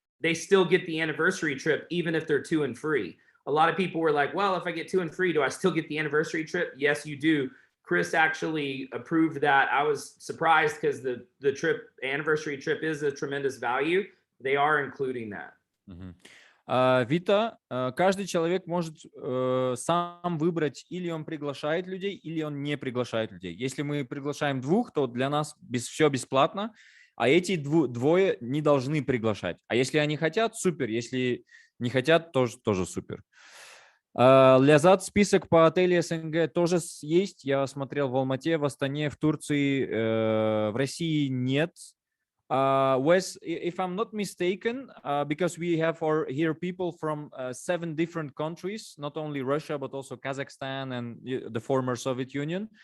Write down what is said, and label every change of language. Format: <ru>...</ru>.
<en>They still get the anniversary trip even if they're 2 and free. A lot of people were like, well, if I get 2 and free, do I still get the anniversary trip? Yes, you do. Chris actually approved that. I was surprised because the anniversary trip is a tremendous value. They are including that.</en> <ru>Вита, каждый человек может сам выбрать, или он приглашает людей, или он не приглашает людей. Если мы приглашаем 2, то для нас все бесплатно, а эти 2 не должны приглашать. А если они хотят, супер. Если не хотят, тоже супер. Лязат, список по отелю СНГ тоже есть. Я смотрел в Алмате, в Астане, в Турции, в России нет.</ru> <en>Wes, if I'm not mistaken, because we have here people from 7 different countries, not only Russia, but also Kazakhstan and the former Soviet Union.</en>